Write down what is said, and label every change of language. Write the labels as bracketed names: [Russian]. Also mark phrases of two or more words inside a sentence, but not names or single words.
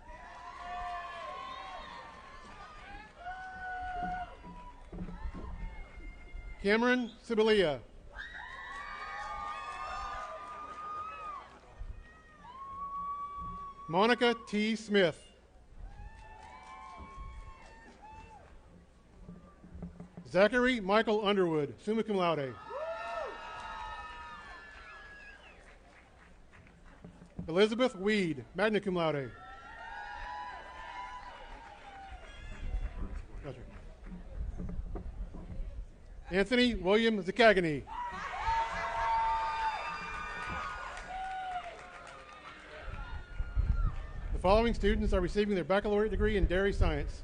[English] Cameron Sibilia. Monica T. Smith. Zachary Michael Underwood, [Latin] summa cum laude. [English] Elizabeth Weed, [Latin] magna cum laude. [English] Gotcha. Anthony William Zakagany. The following students are receiving their baccalaureate degree in dairy science.